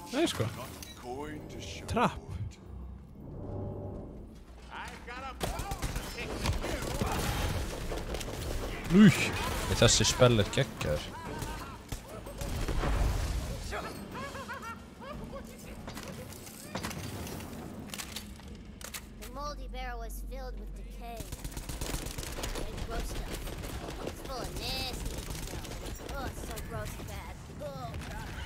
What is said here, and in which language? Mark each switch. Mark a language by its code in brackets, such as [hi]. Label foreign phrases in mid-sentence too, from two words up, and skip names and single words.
[is] sko. [en] Going to show. Trapp. [is] Þessi spell geggjaður. [en] The moldy barrel was filled with decay. And gross stuff. It's full of nasty stuff. Oh, it's so gross and bad. Oh, God.